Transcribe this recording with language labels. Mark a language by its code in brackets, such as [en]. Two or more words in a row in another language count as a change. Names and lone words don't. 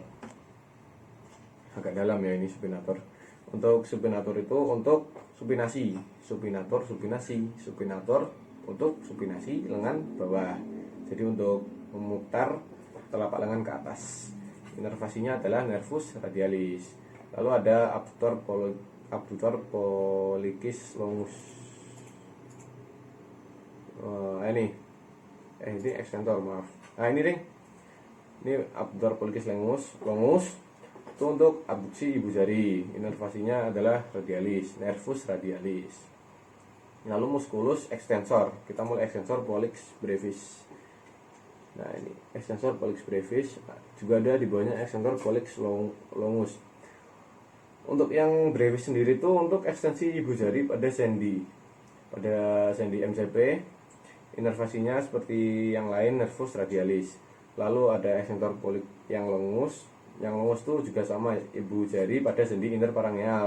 [id] Agak dalam ya, ini supinator. Untuk supinator itu untuk supinasi, supinator, supinator untuk supinasi lengan bawah. Jadi untuk memutar telapak lengan ke atas. Inervasinya adalah [la] nervus radialis. [id] Lalu ada [la] abductor pollicis longus. [id] Ini extensor, maaf. Nah ini ring, ini [la] abductor pollicis longus [id] itu untuk abduksi ibu jari. Inervasinya adalah radialis, [la] nervus radialis. [id] Lalu [la] musculus extensor, [id] kita mulai [la] extensor pollicis brevis. Nah ini extensor pollicis brevis, [id] juga ada di bawahnya [la] extensor pollicis longus. [id] Untuk yang brevis sendiri itu untuk ekstensi ibu jari pada sendi MCP. Inervasinya seperti yang lain, [la] nervus radialis. [id] Lalu ada [la] extensor pollicis [id] yang longus. Yang longus itu juga sama, ibu jari pada sendi interparangeal.